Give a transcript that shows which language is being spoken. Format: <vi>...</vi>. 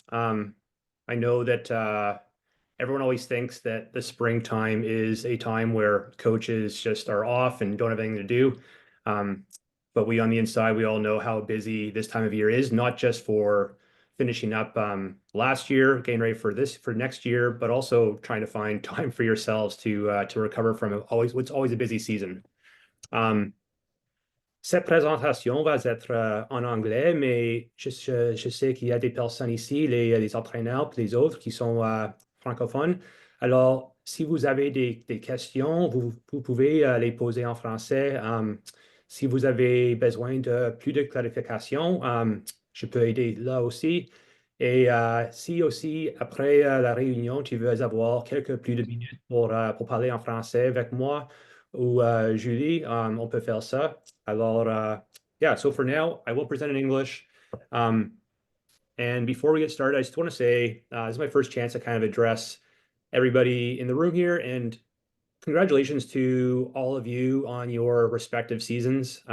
<en>I know that everyone always thinks that the springtime is a time where coaches just are off and don't have anything to do. But we on the inside, we all know how busy this time of year is, not just for finishing up last year, getting ready for next year, but also trying to find time for yourselves to recover from what's always a busy season.</en> <fr>Cette présentation va être en anglais, mais je sais qu'il y a des personnes ici, les entraîneurs, puis les autres qui sont francophones. Alors, si vous avez des questions, vous pouvez les poser en français. Si vous avez besoin de plus de clarification, je peux aider là aussi. Et si aussi, après la réunion, tu veux avoir quelques plus de minutes pour parler en français avec moi ou Julie, on peut faire ça.</fr> <en>Alors, yeah, so for now, I will present in English. And before we get started, I just want to say this is my first chance to kind of address everybody in the room here. And congratulations to all of you on your respective seasons.</en>